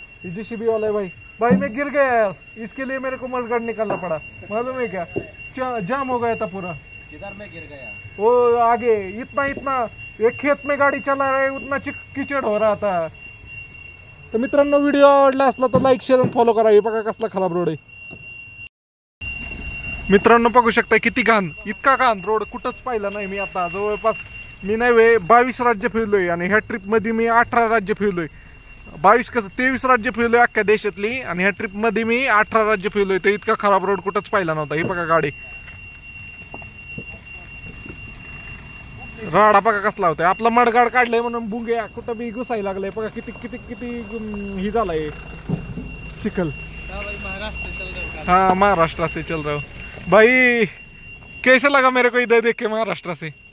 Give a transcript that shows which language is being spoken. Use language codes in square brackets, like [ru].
[hi] JCB वाला है भाई मैं गिर गया यार, इसके लिए मेरे को मडगाड निकालना पड़ा. मालूम है क्या, जाम हो गया था पूरा. किधर में गिर गया? वो आगे इतना एक खेत में गाड़ी चला रहे उतना कीचड़ हो रहा था. [mr] तर मित्रांनो व्हिडिओ आवडला असला तर लाईक शेअर आणि फॉलो करा. हे बघा कसला खराब रोड आहे. मित्रांनो बघू शकता किती घाण, इतका घाण रोड कुठंच पाहिला नाही मी. आता जवळपास मी नाही 22 राज्य फिरलोय आणि ह्या ट्रिप मध्ये मी 18 राज्य फिरलोय. 23 राज्य फिरलोय अख्ख्या देशातली आणि ह्या ट्रिप मध्ये मी 18 राज्य फिरलोय. तर इतका खराब रोड कुठंच पाहिला नव्हता. हे बघा गाडी राडा बघा कसला होता. आपला मडगाड काढलाय म्हणून बुंग्या कुठं बी घुसायला लागलाय. बघा किती किती किती ही झालाय चिखल. [hi] हाँ महाराष्ट्र से चल रहा हूँ भाई. कैसा लगा मेरे को इधर देख के महाराष्ट्र से?